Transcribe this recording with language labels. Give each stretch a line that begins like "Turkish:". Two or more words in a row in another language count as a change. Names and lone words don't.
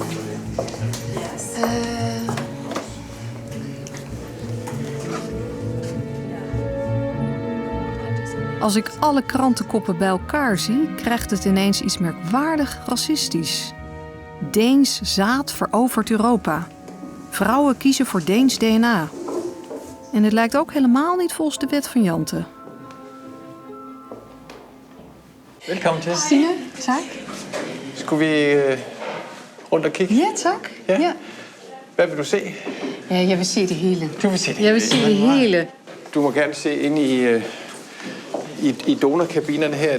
Dutch: Als ik alle krantenkoppen bij elkaar zie, krijgt het ineens iets merkwaardig racistisch. Deens zaad verovert Europa. Vrouwen kiezen voor Deens DNA. En het lijkt ook helemaal niet volgens de wet van Jante.
Danish: Velkommen til. Stine, tak. Skulle vi rundt og kigge? Ja, tak. Ja. Hvad vil du se? Ja, jeg vil se det hele. Du vil se det Jeg vil se det hele. Du må gerne se ind i donorkabinerne her.